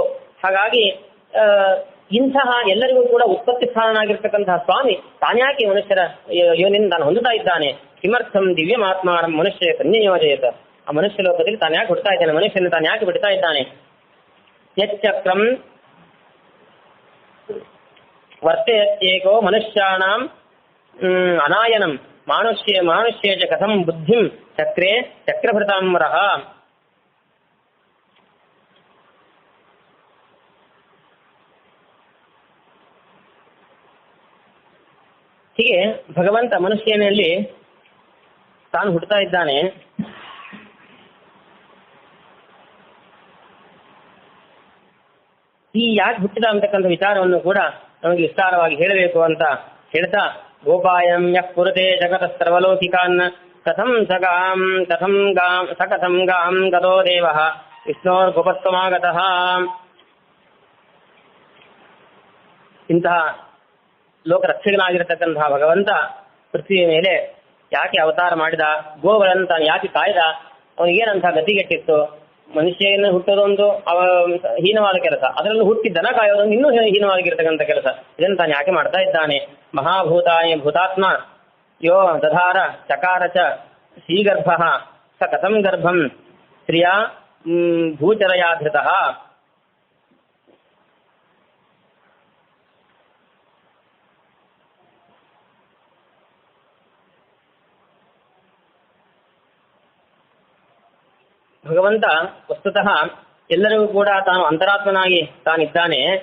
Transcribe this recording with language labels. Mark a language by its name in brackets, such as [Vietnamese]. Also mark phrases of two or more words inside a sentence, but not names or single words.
[Kannada] ಹಾಗಾಗಿ ಇಂತಹ ಎಲ್ಲರಿಗೂ ಕೂಡ ಉತ್ಪತ್ತಿ ಸ್ಥಾನನಾಗಿರ್ತಕ್ಕಂತಹ ಸ್ವಾಮಿ ತಾನ್ಯಾಕೆ ಮನುಷ್ಯರ ಯೋನಿಂದ ತಾನು ಹೊಂದುತ್ತಾ ಇದ್ದಾನೆ. [Sanskrit] ಕಿಮರ್ಥಂ ದಿವ್ಯಮಾತ್ಮ ಮನುಷ್ಯ ಕನ್ಯಯೋಜಯತ. [Kannada] ಆ ಮನುಷ್ಯ ಲೋಕದಲ್ಲಿ ತಾನು ಯಾಕೆ ಹುಡ್ತಾ ಇದ್ದಾನೆ, ಮನುಷ್ಯನ ತಾನು ಯಾಕೆ ಬಿಡ್ತಾ ಇದ್ದಾನೆ. [Sanskrit] ಯಚ್ಚಕ್ರಂ ವರ್ತೇಕೋ ಮನುಷ್ಯಾಣಾಂ ಅನಾಯನಂ ಮಾನುಷ್ಯೇ ಚ ಕಥಂ ಬುದ್ಧಿಂ ಚಕ್ರೇ ಚಕ್ರಭೃತಾಂಬರಃ. [Kannada] ಹೀಗೆ ಭಗವಂತ ಮನುಷ್ಯನಲ್ಲಿ ತಾನು ಹುಡ್ತಾ ಇದ್ದಾನೆ. ಈ ಯಾಕೆ ಹುಟ್ಟಿದ ಅಂತಕ್ಕಂಥ ವಿಚಾರವನ್ನು ಕೂಡ ನಮಗೆ ವಿಸ್ತಾರವಾಗಿ ಹೇಳಬೇಕು ಅಂತ ಹೇಳ್ತಾ, [Sanskrit] ಗೋಪಾಯಂ ಯಃ ಪುರತೆ ಜಗತ ಸರ್ವಲೌಕಿಕಾನ್ ಕಥಂ ಗಾಂ ಗತೋ ದೇವಃ ವಿಷ್ಣೋರ್ ಗೋಪತ್ವಮಾಗತಃ. [Kannada] ಇಂತಹ ಲೋಕರಕ್ಷಕನಾಗಿರತಕ್ಕಂತಹ ಭಗವಂತ ಪೃಥ್ವಿಯ ಮೇಲೆ ಯಾಕೆ ಅವತಾರ ಮಾಡಿದ, ಗೋಗಳನ್ನು ತಾನು ಯಾಕೆ ಕಾಯ್ದ, ಅವನಿಗೇನಂತಹ ಗತಿಗೆಟ್ಟಿತ್ತು, ಮನುಷ್ಯನ ಹುಟ್ಟೋದೊಂದು ಹೀನವಾದ ಕೆಲಸ, ಅದರಲ್ಲೂ ಹುಟ್ಟಿ ದನ ಕಾಯೋದೊಂದು ಇನ್ನೂ ಹೀನವಾಗಿರ್ತಕ್ಕಂಥ ಕೆಲಸ. ಇದನ್ನು ತಾನು ಯಾಕೆ ಮಾಡ್ತಾ ಇದ್ದಾನೆ? [Sanskrit] ಮಹಾಭೂತಾನಿ ಭೂತಾತ್ಮ ಯೋ ದಧಾರ ಚಕಾರ ಚ ಶ್ರೀಗರ್ಭ ಸ ಕಥಂ ಗರ್ಭಂ ಸ್ತ್ರೀಯಾ ಭೂಚರಯಾ ಧೃತಃ. [Kannada] ಭಗವಂತ ವಸ್ತುತಃ ಎಲ್ಲರಿಗೂ ಕೂಡ ತಾನು ಅಂತರಾತ್ಮನಾಗಿ ತಾನಿದ್ದಾನೆ.